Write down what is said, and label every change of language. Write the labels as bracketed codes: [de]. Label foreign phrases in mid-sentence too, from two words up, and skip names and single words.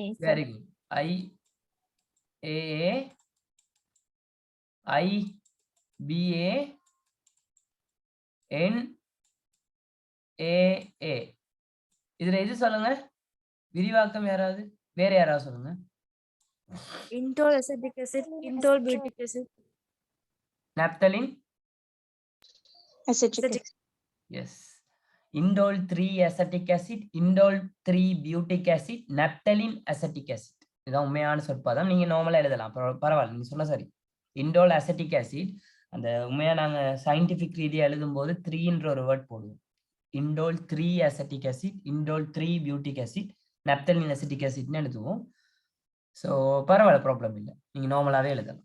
[en] very good. IAA, IBA, NAA. [ta] இதுல எது சொல்லுங்க? விரிவாக்கம் யாராவது, வேற யாராவது சொல்லுங்க. [en] Indole acetic acid, indole butyric acid. Naphthalene? Acetic. Yes. Indole 3 acetic acid, indole 3 butyric acid, naphthalene acetic acid. [ta] இதான் உண்மையான சொற்பாதம். நீங்க நார்மலா எழுதலாம், பரவாயில்ல, நீங்க சொன்ன சரி. [en] indole acetic acid, [ta] அந்த உண்மையா நாங்க சயின்டிபிக் ரீதியா எழுதும் போது 3ன்ற ஒரு வேர்ட் போடுவோம். [en] indole 3 acetic acid, indole 3 butyric acid, naphthalene acetic acid எழுதுவோம். [ta] ஸோ பரவாயில்ல, ப்ராப்ளம் இல்லை, நீங்க நார்மலாவே எழுதலாம்.